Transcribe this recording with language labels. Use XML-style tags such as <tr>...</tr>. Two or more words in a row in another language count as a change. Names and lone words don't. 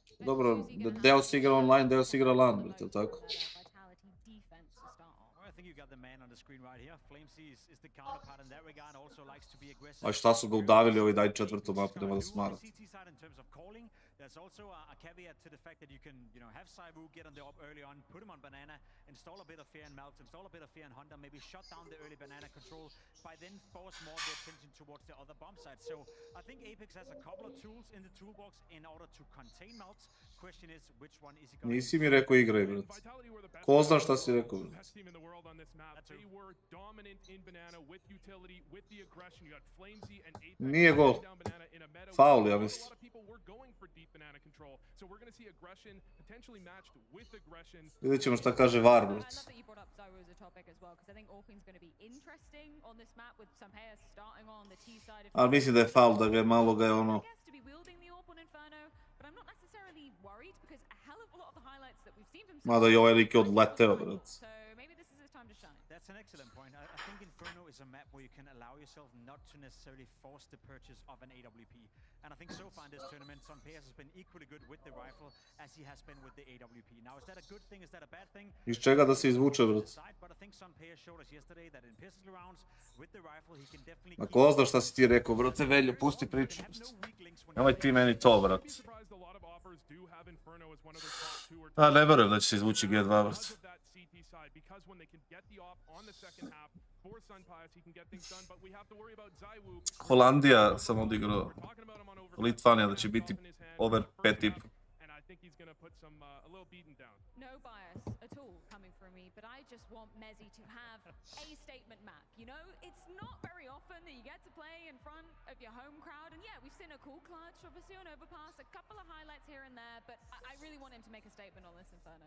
<sr>Dobro, deo si igra online, deo si igra LAN, brate, tako.</sr> <en>I think you got the man on the screen right here. Flamesy is the counterpart in that regard, also likes to be aggressive.</en> <sr>A šta su ga udavili ovaj daj četvrtu mapu, nema da smara.</sr> <en>There's also a caveat to the fact that you can, have Saibu get on the op early on, put him on banana, install a bit of fear in Melts, install a bit of fear in Hunter, maybe shut down the early banana control, by then force more of the attention towards the other bomb sites. So I think Apex has a couple of tools in the toolbox in order to contain Melts. Question is, which one is he going to...</en> <sr>Nisi mi rekao igraj, brate. Ko zna šta si rekao, brate? Nije gol. Faul, ja mislim. Vidjet ćemo šta kaže VAR, brate. Ali mislim da je faul, da ga je ono...</sr> <en>But I'm not necessarily worried because a hell of a lot of the</en> <sr>Mada i ovaj lik je odleteo, brat.</sr> <en>That's an excellent point. I think Inferno is a map where you can allow yourself not to necessarily force the purchase of an AWP. And I think so far in this tournament, Son Payas has been equally good with the rifle as he has been with the AWP. Now, is that a good thing? Is that a bad thing?</en> <sr>Iz čega da se izvuče, brat?</sr> <en>But I think Son Payas showed us yesterday that in pistol rounds with the rifle he can definitely.</en> <sr>Ma ko zna šta si ti rekao, brate, Veljo, pusti priču. Nemoj ti meni to, brat. A, ne verujem da će se izvući G2, brat. Holandija sam odigrao. Litvanija da će biti over 5,5.</sr> <en>No bias at all coming from me, but I just want Mezzi to have a statement map. You know, it's not very often that you get to play in front of your home crowd. And yeah, we've seen a cool clutch, obviously on Overpass, a couple of highlights here and there, but I really want him to make a statement on this Inferno.</en>